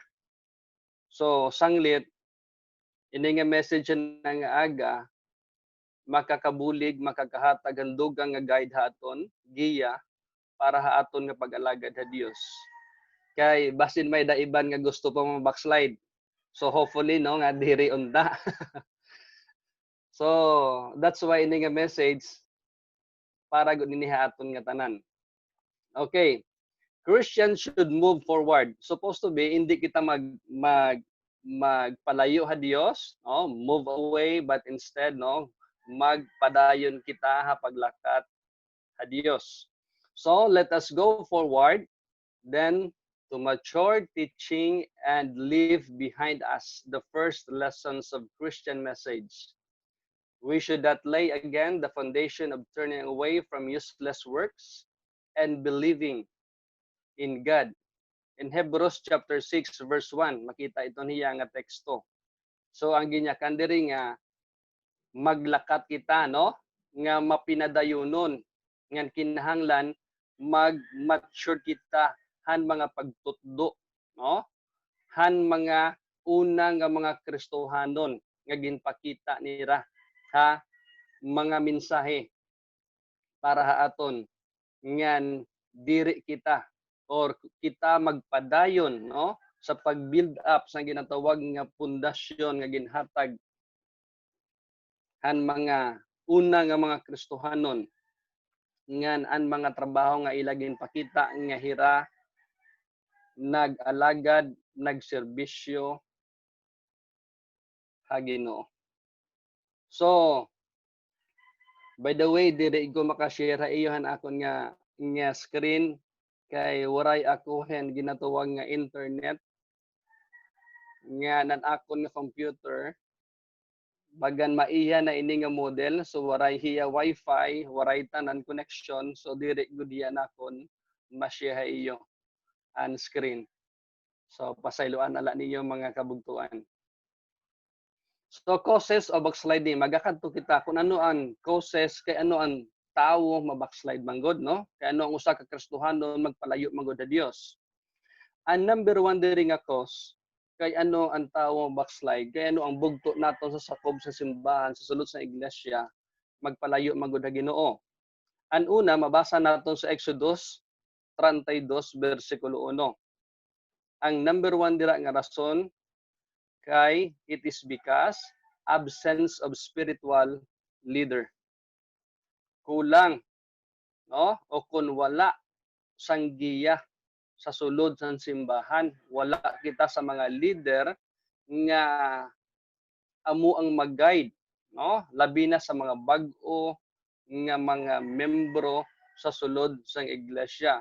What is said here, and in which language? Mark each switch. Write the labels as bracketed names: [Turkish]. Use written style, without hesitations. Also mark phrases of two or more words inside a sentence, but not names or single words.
[Waray] So sanglit ini nga message na nga aga makakabulig, makakahatag ang dugang nga guide haton, giya para haaton nga pag-alagad ha Dios. Kay basin may daiban nga gusto pa mo backslide. So hopefully no nga diri unta. So [English] that's why [Waray] ini nga message para gud ni haaton nga tanan. Okay. [English] Christians should move forward. Supposed to be [Waray] hindi kita magpalayo ha Dios, no? [English] Move away, but instead [Waray] no magpadayon kita ha paglakat ha Dios. [English] So let us go forward then to mature teaching and leave behind us the first lessons of Christian message. We should not lay again the foundation of turning away from useless works and believing in God. In Hebrews chapter 6 verse 1, [Waray] makita ito niya nga teksto. So ang ginyakan diri nga maglakat kita no nga mapinadayunon ngan kinahanglan mag-mature kita han mga pagtutdo no han mga una nga mga Kristohanon nga ginpakita nira ha mga mensahe para haaton ngan diri kita or kita magpadayon no sa pag-build up sa ginatawag nga pundasyon nga ginhatag han mga una nga mga Kristohanon ngan an mga trabaho nga ilagin pakita nga hira nag-alagad nagserbisyo ha Ginoo. So [English] by the way [Waray] diri ko makashare iyohan akon nga screen kay waray ako hen ginatawag nga internet nga nan akon nga computer bagan maiya na ini nga model so waray hiya wifi waray tanan connection so diri gud yan akon ma-share iyo an screen. So pasayloan ala ninyo mga kabugtuan. [Hiligaynon] So [English] causes of backsliding [Hiligaynon] magakadto kita kung ano ang causes kay ano ang tawo mabackslide manggod no kay ano ang usa ka Kristohanon magpalayo manggod sa Dios. Ang number 1 diri nga cause kay ano ang tawo backslide kay ano ang bugto naton sa sakob sa simbahan sa sulod sa iglesia magpalayo manggod sa Ginoo. Ang una mabasa naton sa Exodus 32 bersikulo 1. Ang number 1 dira nga rason kay [English] it is because absence of spiritual leader. [Hiligaynon] Kulang no o kun wala sang giya sa sulod sa simbahan wala kita sa mga leader nga amo ang mag-guide no labi na sa mga bag-o nga mga membro sa sulod sa iglesia.